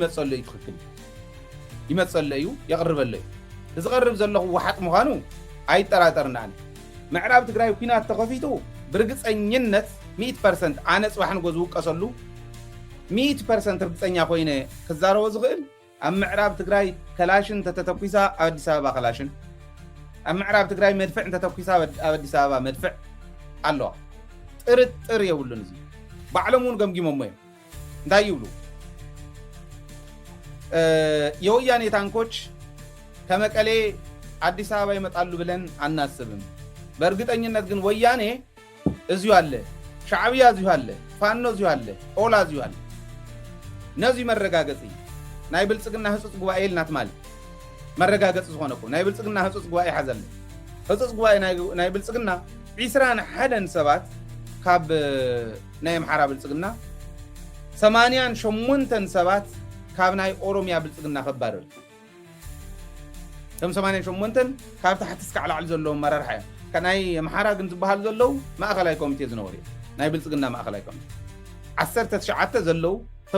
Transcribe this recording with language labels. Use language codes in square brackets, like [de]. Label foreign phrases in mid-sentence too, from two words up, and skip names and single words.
[ti] ይመፀሎ እዩ ትኽክል ይመፀሎ እዩ የቕርበሎ እዩ ዝቐርብ ዘለኹ ወሓጥ ምዃኑ ኣይጠራጠርና ኣነ ምዕራብ ትግራይ ኩናት ተኸፊቱ ብርግፀኝነት 100% ኣነ ጽባሕን ጎ ዝውቀሰሉ 100% ርግፀኛ ኮይነ ክዛረቦ ዝኽእል ኣብ ምዕራብ ትግራይ ከላሽን ተተተኲሳ ኣብ ኣዲስ ኣበባ ከላሽን ኣብ ምዕራብ ትግራይ መድፍዕ ተተኲሳ ኣብ ኣዲስ ኣበባ መድፍዕ ኣለዋ ጥርጥር የብሉን እዚ ባዕሎም እውን ገምጊሞሞ እዮም እንታይ ይብሉ [am] የወያኔ ታንኮች ከመቀሌ አዲስ አበባ ይመጣሉ ብለን አናስብም። በእርግጠኝነት ግን ወያኔ እዚሁ አለ፣ ሻዕቢያ እዚሁ አለ፣ ፋኖ እዚሁ አለ፣ ኦላ እዚሁ አለ። [ti] ነዚ መረጋገጽ ናይ ብልጽግና ህጹጽ ጉባኤ ልናት ማለት መረጋገጽ ዝኾነ እኮ ናይ ብልጽግና ህጹጽ ጉባኤ ሓዘለ ህጹጽ ጉባኤ ናይ ብልጽግና 21 ሰባት ካብ ናይ አምሓራ ብልጽግና 88 ሰባት ካብ ናይ ኦሮሚያ ብልጽግና ከባረሩ ከም 88 ካብ ታሕቲ እስካዕ ላዕሊ ዘለዎም መራርሓ እዮም ከናይ አምሓራ ግን ዝበሃል ዘለው ማእኸላይ ኮሚቴ ዝነበሩ ናይ ብልጽግና ማእኸላይ ኮሚቴ 19 ዘለው ከም